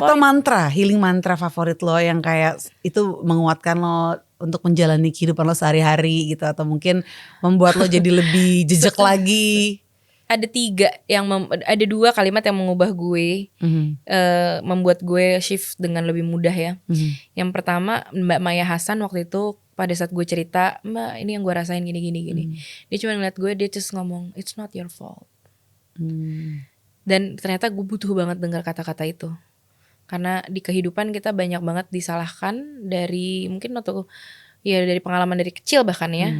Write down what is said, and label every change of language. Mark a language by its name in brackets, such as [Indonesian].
[Indonesian] Atau mantra, healing mantra favorit lo yang kayak itu menguatkan lo untuk menjalani kehidupan lo sehari-hari gitu, atau mungkin membuat lo jadi lebih jejak lagi. Ada 3 yang ada 2 kalimat yang mengubah gue, membuat gue shift dengan lebih mudah ya. Yang pertama Mbak Maya Hasan waktu itu pada saat gue cerita, Mbak ini yang gue rasain gini. Dia cuma ngeliat gue, dia just ngomong [English] it's not your fault. [Indonesian] Dan ternyata gue butuh banget dengar kata-kata itu. Karena di kehidupan kita banyak banget disalahkan dari mungkin atau ya dari pengalaman dari kecil bahkan ya.